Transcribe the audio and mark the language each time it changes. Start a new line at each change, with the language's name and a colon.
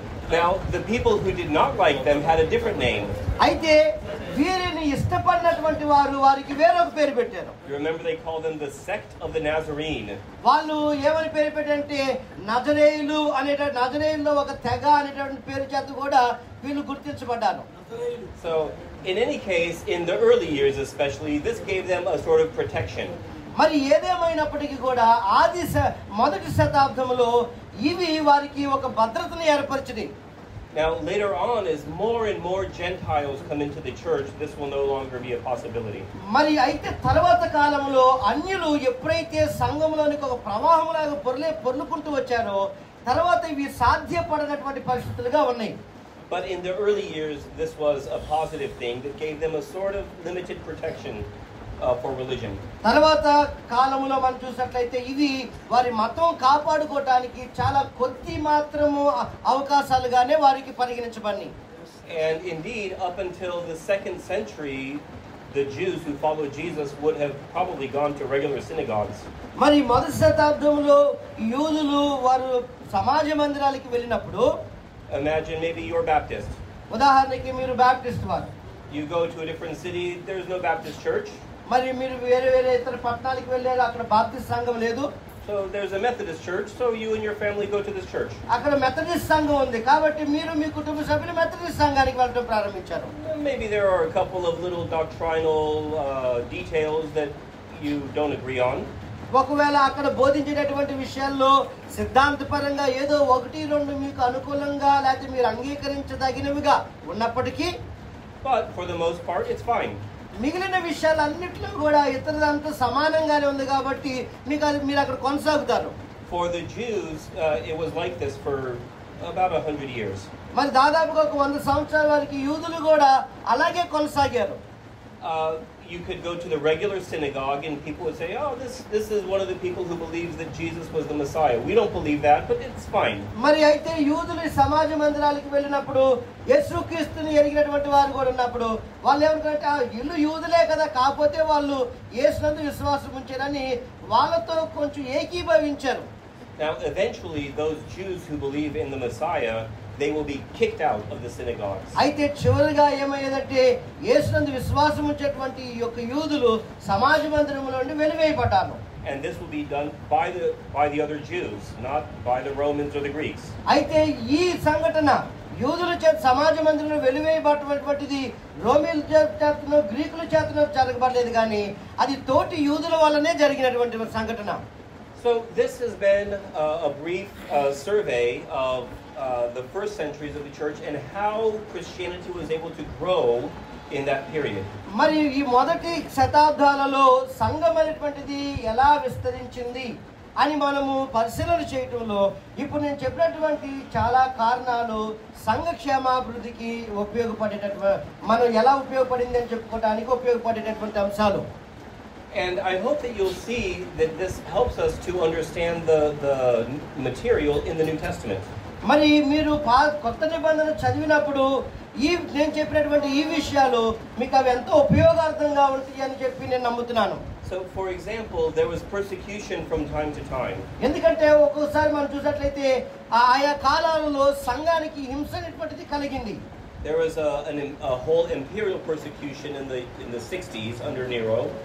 English: Now the people who did not like them had a different name.
Telugu: అయితే వీరిని ఇష్టపడినటువంటి వారు వారికి వేరొక పేరు పెట్టారు.
English: You remember they called them the sect of the Nazarene.
Telugu: వాళ్ళు ఏమని పేరు పెట్టారంటే నజరేయులు నజరేయుల్లో ఒక తెగ అనేటువంటి పేరు చేత కూడా వీళ్ళు గుర్తించబడ్డారు.
English: So in any case, in the early years especially, this gave them a sort of protection.
Telugu: మరి ఏదేమైనప్పటికీ కూడా మొదటి శతాబ్దంలో ఇవి వారికి ఒక భద్రతను ఏర్పరిచింది.
English: Now later on, as more and more Gentiles come into the church, this will no longer be a possibility.
Telugu: మరి అయితే తర్వాత కాలంలో అన్యులు ఎప్పుడైతే సంఘంలోనికి ఒక ప్రవాహంలాగా పొర్లుకుంటూ వచ్చారో తర్వాత ఇవి సాధ్యపడనటువంటి పరిస్థితులుగా ఉన్నాయి.
English: But in the early years, this was a positive thing that gave them a sort of limited protection for religion.
Telugu: తర్వాత కాలంలో మనం చూసినట్లయితే ఇది వారి మతం కాపాడుకోవడానికి చాలా కొద్ది మాత్రము అవకాశాలుగానే వారికి పరిగణించబడి.
English: And indeed, up until the 2nd century, the Jews who followed Jesus would have probably gone to regular synagogues.
Telugu: మరి మొదటి శతాబ్దంలో యూదులు వారు సమాజ మందిరాలకు వెళ్ళినప్పుడు,
English: imagine maybe you're Baptist.
Telugu: ఉదాహరణకి మీరు బాప్టిస్ట్ వారు.
English: You go to a different city, there's no Baptist church.
Telugu: మరి మీరు వేరే ఇతర పట్టణాలకు వెళ్ళారు, అక్కడ బాప్టిస్ట్ సంఘం లేదు.
English: So there's a Methodist church, so you and your family go to this church.
Telugu: అక్కడ మెథడిస్ట్ సంఘం ఉంది కాబట్టి మీరు మీ కుటుంబ సభ్యులు మెథడిస్ట్ సంఘానికి వెళ్ళడం ప్రారంభించారు.
English: Maybe there are a couple of little doctrinal details that you don't agree on.
Telugu: ఒకవేళ అక్కడ బోధించేటటువంటి విషయాల్లో సిద్ధాంతపరంగా ఏదో 1-2 మీకు అనుకూలంగా లేకపోతే మీరు అంగీకరించదగినవిగా ఉన్నప్పటికీ,
English: But for the most part, it's fine.
Telugu: మిగిలిన విషయాలన్నింటిలో కూడా ఇతరులంతా సమానంగానే ఉంది కాబట్టి మీరు అక్కడ కొనసాగుతారు.
English: For the Jews, it was like this for about 100 years.
Telugu: మరి దాదాపుగా 100 సంవత్సరాల వరకు యూదులు కూడా అలాగే కొనసాగారు.
English: You could go to the regular synagogue and people would say, "Oh, this is one of the people who believes that Jesus was the Messiah." We don't believe that, but it's fine.
Telugu: మరి అయితే యూదులు సమాజ మందిరాలకు వెళ్ళినప్పుడు యేసుక్రీస్తుని ఎరిగినటువంటి వారు కూడా ఉన్నప్పుడు వాళ్ళు ఏమనుకుంటే వీళ్ళు యూదులే కదా, కాకపోతే వాళ్ళు యేసునందు విశ్వాసం ఉంచారని వాళ్ళతో కొంచెం ఏకీభవించారు.
English: Now, eventually, those Jews who believe in the Messiah, they will be kicked out of the synagogues.
Telugu: అయితే చివరిగా ఏమయ్యేదంటే యేసునందు విశ్వాసం ఉంచేటువంటి ఈ యొక్క యూదులు సమాజ మందిరములో నుండి వెలివేయబడ్డారు.
English: And this will be done by the other Jews, not by the Romans or the Greeks.
Telugu: అయితే ఈ సంఘటన యూదుల చేత సమాజ మందిరంలో వెలివేయబడినటువంటిది రోమీల చేతనో గ్రీకుల చేతనో జరగబడలేదు కానీ అది తోటి యూదుల వల్లనే జరిగినటువంటి సంఘటన.
English: So this has been a brief survey of the first centuries of the church and how Christianity was able to grow in that period.
Telugu: మరి ఈ మొదటి శతాబ్దాలలో సంఘం అనేటువంటిది ఎలా విస్తరించింది అని మనము పరిశీలన చేయటంలో ఇప్పుడు నేను చెప్పినటువంటి చాలా కారణాలు సంఘ క్షేమాభివృద్ధికి ఉపయోగపడేటటువంటి మనం ఎలా ఉపయోగపడింది అని చెప్పుకోవడానికి ఉపయోగపడేటటువంటి అంశాలు.
English: And I hope that you'll see that this helps us to understand the material in the New Testament.
Telugu: మరి మీరు కొత్త నిబంధన చదివినప్పుడు నేను చెప్పినటువంటి ఈ విషయాలు మీకు అవి ఎంతో ఉపయోగార్థంగా ఉంటాయి అని చెప్పి నేను నమ్ముతున్నాను.
English: So, for example, there was persecution from time to time.
Telugu: ఎందుకంటే ఒక్కోసారి మనం చూసినట్లయితే ఆయా కాలాలలో సంఘానికి హింస అనేటువంటిది కలిగింది.
English: There was a whole imperial persecution in the 60s under Nero.